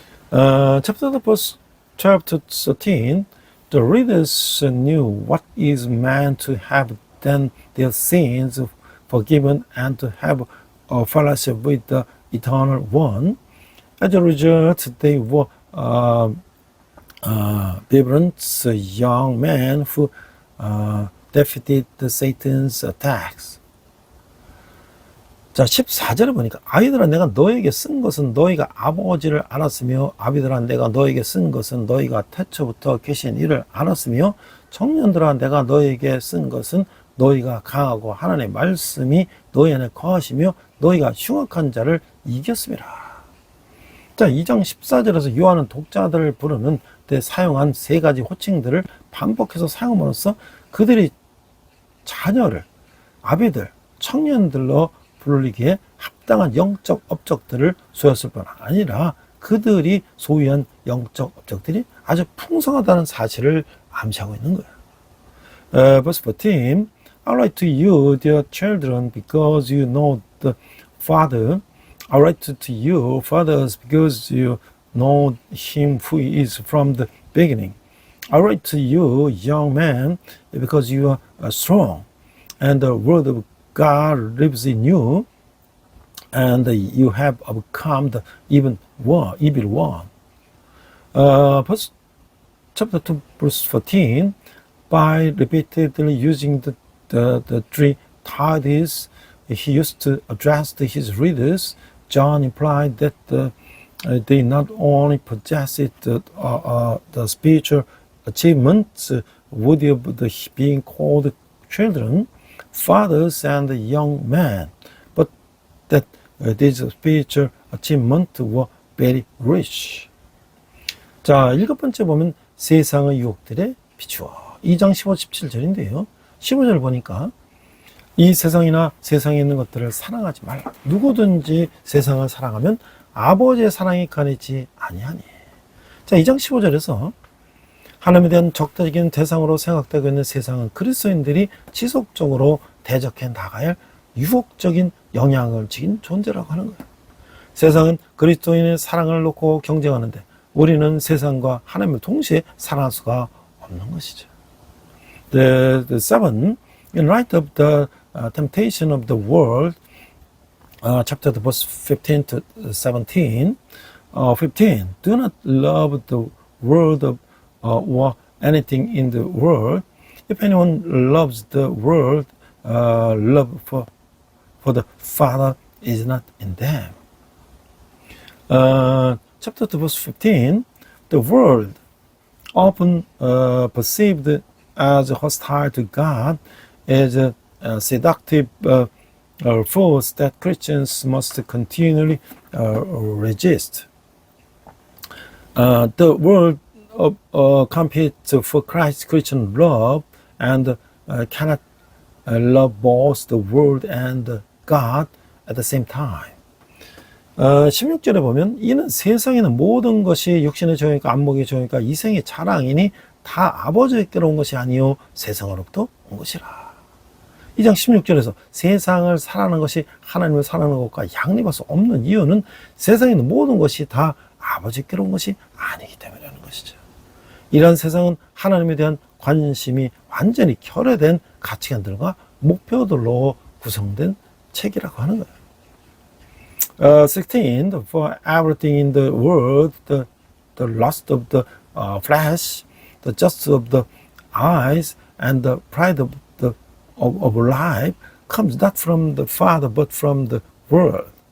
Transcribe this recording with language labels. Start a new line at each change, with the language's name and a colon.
English: Chapter verse 12 to 13, the readers knew what is meant to have then their sins forgiven and to have a fellowship with the Eternal One. As a result, they were vibrant young man who defeated Satan's attacks.
Korean: 자, 14절에 보니까 아이들아 내가 너에게 쓴 것은 너희가 아버지를 알았으며 아비들아 내가 너에게 쓴 것은 너희가 태초부터 계신 이를 알았으며 청년들아 내가 너에게 쓴 것은 너희가 강하고 하나님의 말씀이 너희 안에 거하시며 너희가 흉악한 자를 이겼음이라. 자, 2장 14절에서 요한은 독자들을 부르는 때 사용한 세 가지 호칭들을 반복해서 사용함으로써 그들이 자녀를 아비들, 청년들로 부르기에 합당한 영적 업적들을 소유했을 뿐 아니라 그들이 소유한 영적 업적들이 아주 풍성하다는 사실을 암시하고 있는 거예요. Verse 14, I write to you, dear children, because you know the Father. I write to you, fathers, because you know him who is from the beginning. I write to you, young men, because you are strong, and the word of God lives in you, and you have overcome the evil one. Chapter 2, verse 14, by repeatedly using the three titles he used to address his readers, John implied that they not only possessed the spiritual achievements worthy of being called children, fathers, and young men, but that these spiritual achievements were very rich. 자, 7번째 보면 세상의 유혹들에 비추어. 2장 15, 17절인데요. 15절 보니까 이 세상이나 세상에 있는 것들을 사랑하지 말라. 누구든지 세상을 사랑하면 아버지의 사랑이 가리지 아니하니. 자, 2장 15절에서 하나님에 대한 적대적인 대상으로 생각되고 있는 세상은 그리스도인들이 지속적으로 대적해 나가야 할 유혹적인 영향을 지닌 존재라고 하는 거예요. 세상은 그리스도인의 사랑을 놓고 경쟁하는데 우리는 세상과 하나님을 동시에 사랑할 수가 없는 것이죠.
English: The seven, in light of the temptation of the world, chapter verse 15 to 17, 15, do not love the world or anything in the world. If anyone loves the world, love for the Father is not in them. Chapter 2, verse 15, the world, often perceived as hostile to God, is a seductive force that Christians must continually resist. The world competes for Christ's Christian love and cannot love both the world and God at the same time.
Korean: 16절에 보면 이는 세상에는 모든 것이 육신의 좋으니까 안목의 좋으니까 이생의 자랑이니 다 아버지께로 온 것이 아니요 세상으로부터 온 것이라. 2장 16절에서 세상을 사랑하는 것이 하나님을 사랑하는 것과 양립할 수 없는 이유는 세상에 있는 모든 것이 다 아버지께로 온 것이 아니기 때문이라는 것이죠. 이런 세상은 하나님에 대한 관심이 완전히 결여된 가치관들과 목표들로 구성된 책이라고 하는 거예요. 16.
English: For everything in the world, the lust of the flesh, the justice of the eyes, and the pride of life comes not from the Father but from the world.